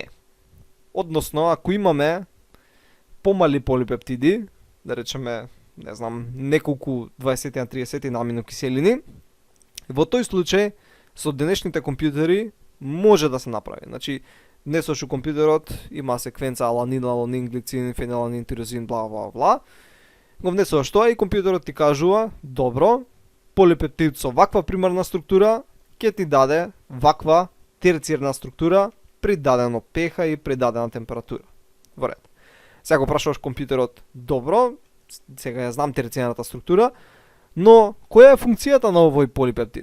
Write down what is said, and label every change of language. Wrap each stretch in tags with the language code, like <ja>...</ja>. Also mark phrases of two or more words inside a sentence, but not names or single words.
<mk>Односно, ако имаме помали полипептиди, да речеме, не знам, неколку 20 на 30 на аминокиселини, во тој случај со денешните компјутери може да се направи. Значи, днесошо компјутерот има секвенца аланин, аланин, глицин, фенилаланин, тирозин, бла бла бла. Го внесуваш тоа и компјутерот ти кажува, добро, полипептид со ваква примарна структура ќе ти даде ваква терциерна структура при дадено pH и при дадена температура. Во ред. Сега го прашуваш компјутерот, добро, сега ја знам терцијарната структура, но која е функцијата на овој полипептид?</mk>